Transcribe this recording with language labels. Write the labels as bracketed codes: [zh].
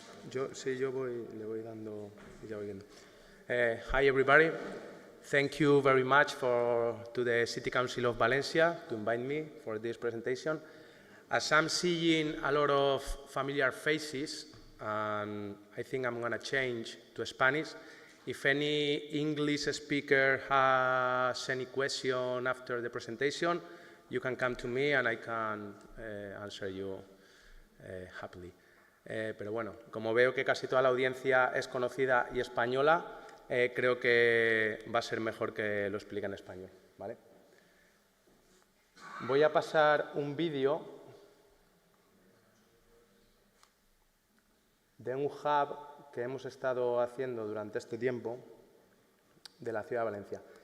[es] Le voy dando y ya voy viendo. [en] Hi, everybody. Thank you very much to the City Council of Valencia to invite me for this presentation. As I'm seeing a lot of familiar faces, and I think I'm going to change to Spanish. If any English speaker has any question after the presentation, you can come to me and I can answer you happily. [es] Pero bueno, como veo que casi toda la audiencia es conocida y española, creo que va a ser mejor que lo explique en español, ¿vale? Voy a pasar un vídeo de un hub que hemos estado haciendo durante este tiempo de la ciudad de Valencia.